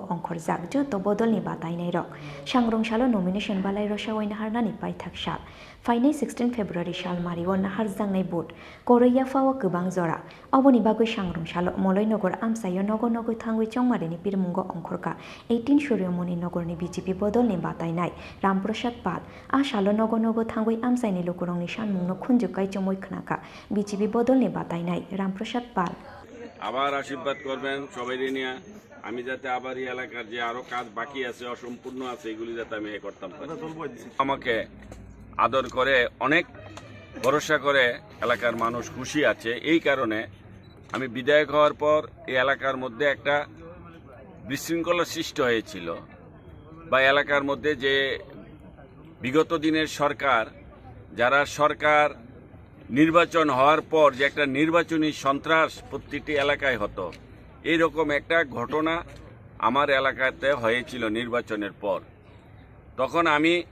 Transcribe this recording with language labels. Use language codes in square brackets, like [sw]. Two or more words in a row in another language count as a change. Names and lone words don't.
[trp] Ongkhorjak joto bodolni batainai rok Sangrongshalo nomination balai rosawai naharnani paithak sal Fainai 16 February sal mariwo nahar jangnai bot Koroya fawo gobang jora Oboni bagoi Sangrongshalo Moloinogor Amsayo Nogo Nogo Thangoi Chongmarini Pirmungo Ongkhorka 18 Suryomoni Nogorni BJP bodolni batainai Ramprasad Pal Ashalo Nogo Nogo Thangoi Amsaini Lukorongni Sanmungno Khunjukai Chomoi Khnaka BJP bodolni batainai Ramprasad Pal [bn] আবার আশীর্বাদ করবেন সবাই নিয়ে আমি যাতে আবার এই এলাকার যে আরো কাজ বাকি আছে অসম্পূর্ণ আছে এগুলি যাতে আমি করতাম পারি আমাকে আদর করে অনেক ভরসা করে এলাকার মানুষ খুশি আছে এই কারণে আমি বিধায়ক হওয়ার পর এই এলাকার মধ্যে একটা বিশৃঙ্খলা সৃষ্টি হয়েছিল বা এলাকার মধ্যে যে বিগত দিনের সরকার যারা সরকার নির্বাচন হওয়ার পর যে একটা নির্বাচনী সন্ত্রাস প্রতিটি এলাকায় হতো এইরকম একটা ঘটনা আমার এলাকাতে হয়েছিল নির্বাচনের পর তখন আমি